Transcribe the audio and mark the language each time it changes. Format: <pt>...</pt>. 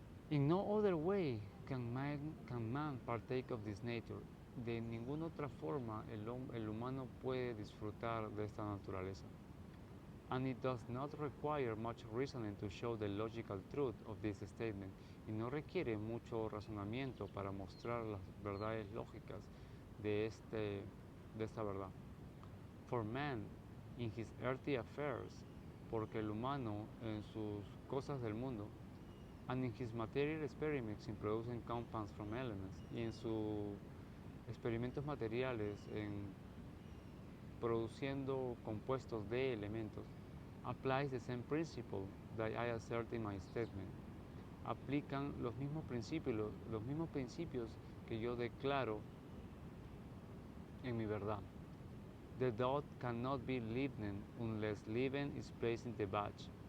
<en>In no other way can man partake of this nature.</en> <es>De ninguna otra forma el humano puede disfrutar de esta naturaleza.</es> <en>And it does not require much reasoning to show the logical truth of this statement.</en> <es>Y no requiere mucho razonamiento para mostrar las verdades lógicas de esta verdad.</es> <en>For man, in his earthly affairs,</en> <es>porque el humano en sus cosas del mundo,</es> <en>and in his material experiments in producing compounds from elements,</en> <es>y en sus experimentos materiales en produciendo compuestos de elementos,</es> <en>applies the same principle that I assert in my statement.</en> <es>Aplican los mismos principios que yo declaro en mi verdad.</es> <en>The dot cannot be lifted unless leaven is placed in the batch.</en>